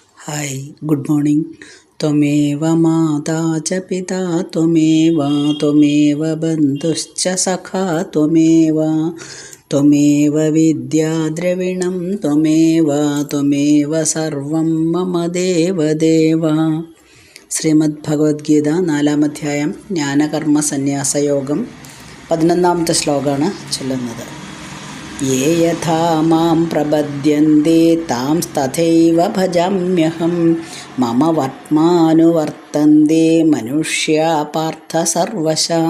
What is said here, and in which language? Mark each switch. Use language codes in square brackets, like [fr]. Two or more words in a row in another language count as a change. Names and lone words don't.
[en] hi good morning. [sa] त्वमेव माता च पिता त्वमेव बन्धुश्च सखा त्वमेव विद्या द्रविणं त्वमेव सर्वं मम देवदेव. [ml] ശ്രീമദ്ഭഗവത്ഗീത 4-ാം അധ്യായം ജ്ഞാനകർമ്മസന്യാസയോഗം 11-ാമത്തെ ശ്ലോകമാണ് ചൊല്ലുന്നത്. [sa] യേ യഥാ മാം പ്രപദ്യന്തെ താംസ്തഥൈവ ഭജാമ്യഹം മമ വർത്മാനുവർത്തന്തെ മനുഷ്യാ പാർത്ഥ സർവശാ.